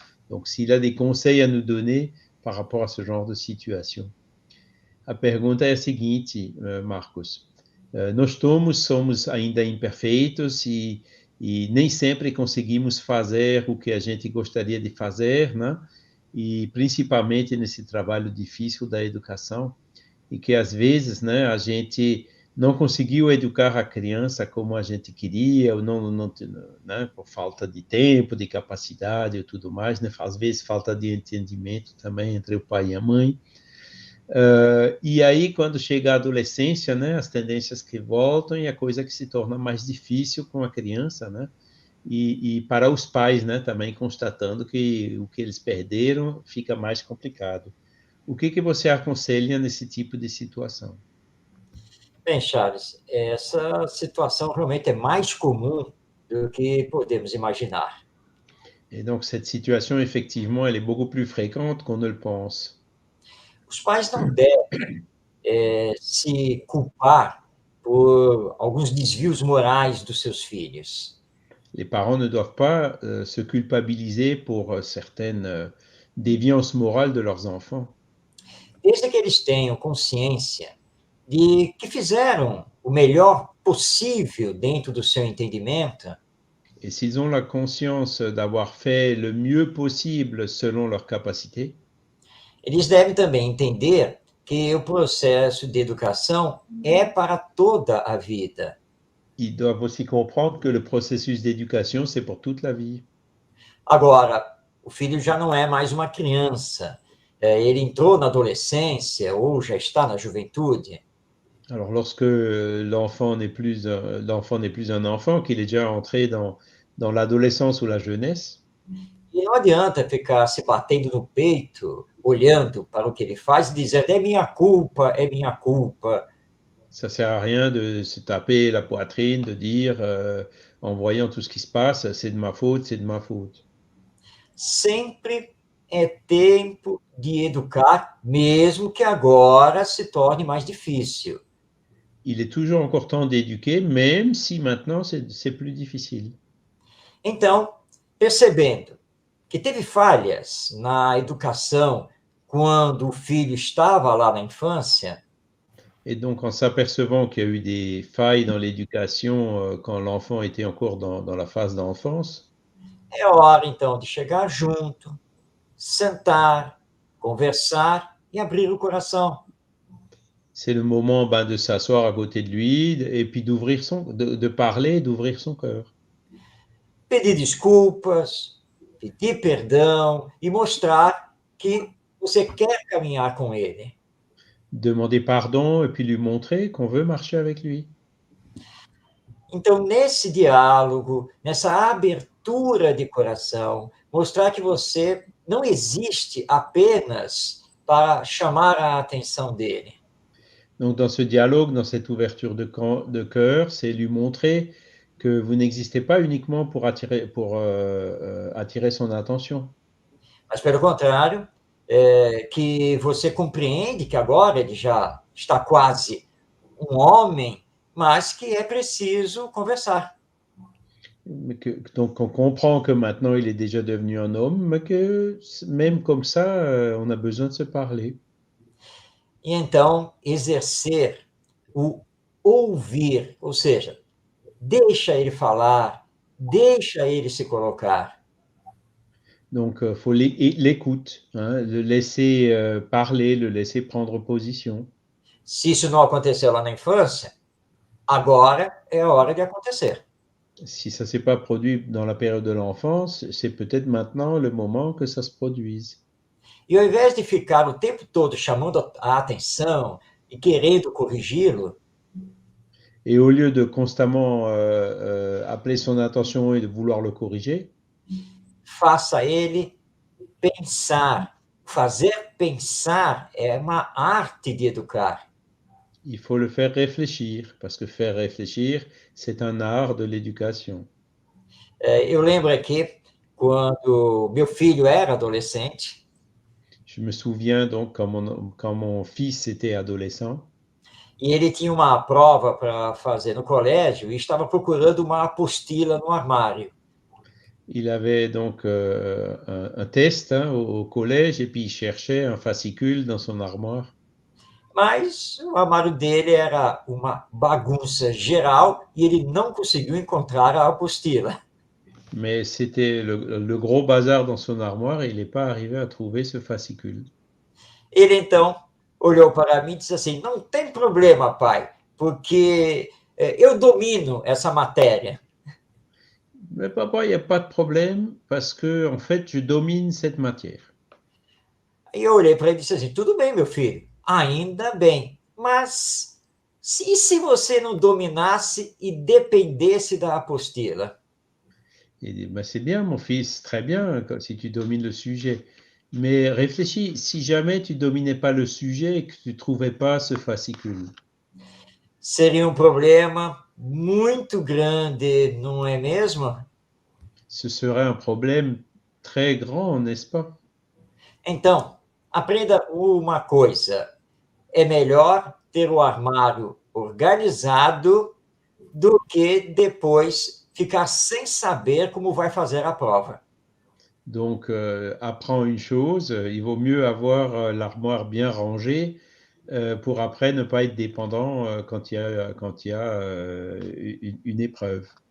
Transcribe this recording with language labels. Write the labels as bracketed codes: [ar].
[fr] Donc s'il a des conseils à nous donner par rapport a ce genre de situation. [pt] A pergunta é a seguinte, Marcos. Nós todos somos ainda imperfeitos e nem sempre conseguimos fazer o que a gente gostaria de fazer, né? E principalmente nesse trabalho difícil da educação, e que às vezes, né, a gente não conseguiu educar a criança como a gente queria, ou não, né, por falta de tempo, de capacidade e tudo mais, né? Às vezes falta de entendimento também entre o pai e a mãe. E aí, quando chega a adolescência, né, as tendências que voltam e a coisa que se torna mais difícil com a criança, né? E para os pais, né, também constatando que o que eles perderam fica mais complicado. O que você aconselha nesse tipo de situação? Bem, Charles, essa situação realmente é mais comum do que podemos imaginar. [fr] Et donc, cette situation, effectivement, elle est beaucoup plus fréquente qu'on ne le pense. [pt] Os pais não devem se culpar por alguns desvios morais dos seus filhos. [fr] Les parents ne doivent pas se culpabiliser pour certaines déviances morales de leurs enfants. [pt] Desde que eles tenham consciência de que fizeram o melhor possível dentro do seu entendimento, [fr] Et s'ils ont la conscience d'avoir fait le mieux possible selon leurs capacités, [pt] eles devem também entender que o processo de educação é para toda a vida. [fr] ils doivent aussi comprendre que le processus d'éducation, c'est pour toute la vie. [pt] Agora, o filho já não é mais uma criança, ele entrou na adolescência ou já está na juventude. [fr] Alors, lorsque l'enfant n'est plus un enfant, qu'il est déjà entré dans l'adolescence ou la jeunesse, [pt] E não adianta ficar se batendo no peito, olhando para o que ele faz e dizendo: é minha culpa, é minha culpa. [fr] ça sert à rien de se taper la poitrine, de dire, en voyant tout ce qui se passe, c'est de ma faute, c'est de ma faute. [pt] Sempre é tempo de educar, mesmo que agora se torne mais difícil. [fr] Il est toujours encore temps d'éduquer, même si maintenant c'est plus difficile. [pt] Então, percebendo que teve falhas na educação quando o filho estava lá na infância, [fr] Et donc, en s'apercevant qu'il y a eu des failles dans l'éducation quand l'enfant était encore dans la phase d'enfance, [pt] é hora então de chegar junto, sentar, conversar e abrir o coração. [fr] c'est le moment ben, de s'asseoir à côté de lui et puis de parler, d'ouvrir son cœur. [pt] Pedir desculpas, pedir perdão e mostrar que você quer caminhar com ele. [fr] Demander pardon et puis lui montrer qu'on veut marcher avec lui. [pt] Então, nesse diálogo, nessa abertura de coração, mostrar que você não existe apenas para chamar a atenção dele. [fr] Donc, dans ce dialogue, dans cette ouverture de cœur, c'est lui montrer que vous n'existez pas uniquement pour attirer son attention. [pt] Mas, pelo contrário, que você compreende que agora ele já está quase um homem, mas que é preciso conversar. [fr] Donc, on comprend que maintenant il est déjà devenu un homme, mais que même comme ça, on a besoin de se parler. [pt] E então, exercer o ouvir, ou seja, deixa ele falar, deixa ele se colocar. [fr] Donc, il faut l'écoute, hein, le laisser parler, le laisser prendre position. [pt] Se isso não aconteceu lá na infância, agora é a hora de acontecer. [fr] Si ça ne s'est pas produit dans la période de l'enfance, c'est peut-être maintenant le moment que ça se produise. [pt] E ao invés de ficar o tempo todo chamando a atenção e querendo corrigi-lo, [fr] Et au lieu de constamment appeler son attention et de vouloir le corriger, [pt] faça ele pensar. Fazer pensar é uma arte de educar. [fr] il faut le faire réfléchir, parce que faire réfléchir, c'est un art de l'éducation. [pt] Eu lembro aqui, quando meu filho era adolescente, [fr] Je me souviens donc quand mon fils était adolescent, [pt] e ele tinha uma prova para fazer no colégio e estava procurando uma apostila no armário. [fr] il avait donc un test au collège et puis il cherchait un fascicule dans son armoire. [pt] Mas o armário dele era uma bagunça geral e ele não conseguiu encontrar a apostila. [fr] Mais c'était le gros bazar dans son armoire et il n'est pas arrivé à trouver ce fascicule. [pt] Ele então olhou para mim e disse assim: não tem problema, pai, porque eu domino essa matéria. [fr] Mais papa, il n'y a pas de problème parce que en fait, je domine cette matière. [pt] E eu olhei para ele e disse assim: tudo bem, meu filho, ainda bem, mas e se você não dominasse e dependesse da apostila? [fr] Il dit, bah, c'est bien, mon fils, très bien si tu domines le sujet. Mais réfléchis, si jamais tu dominais pas le sujet et que tu trouvais pas ce fascicule, [pt] Seria um problema muito grande, não é mesmo? [fr] ce serait un problème très grand, n'est-ce pas? [pt] Então, aprenda uma coisa: é melhor ter o armário organizado do que depois ficar sem saber como vai fazer a prova. [fr] Donc, apprends une chose, il vaut mieux avoir l'armoire bien rangée pour après ne pas être dépendant quand il y a une épreuve.